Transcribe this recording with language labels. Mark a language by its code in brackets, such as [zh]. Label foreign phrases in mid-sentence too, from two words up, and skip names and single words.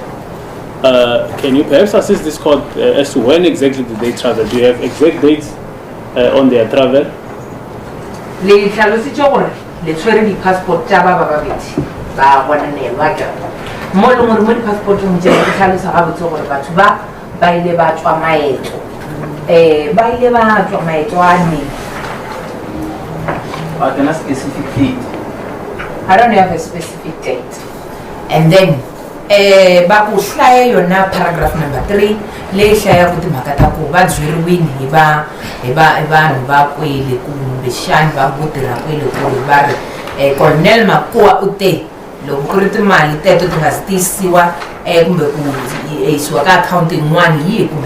[en] Can you perhaps assist this court as to when exactly did they travel? Do you have exact dates on their travel? [tn] Le tlhalositse gore le tshwere di passport tsa ba babedi ba bonanelwa ke mo le mo di passport mo tse di tlhalosa ga botse gore batho ba ile ba tswa maeto ba ile ba tswa maeto a ne [en] a specific date. I don't have a specific date. And then [ts] ba ku hlaya yona paragraph number 3 le hlaya go timhaka ta ku ba dzwiriwini hi vanhu va kwele kumbe xani va vutirha kwele ku va ri Colonel Makua u te loko ku ri timali teto ti nga tisiwa kumbe ku yisiwa ka account yin'wana yihi kumbe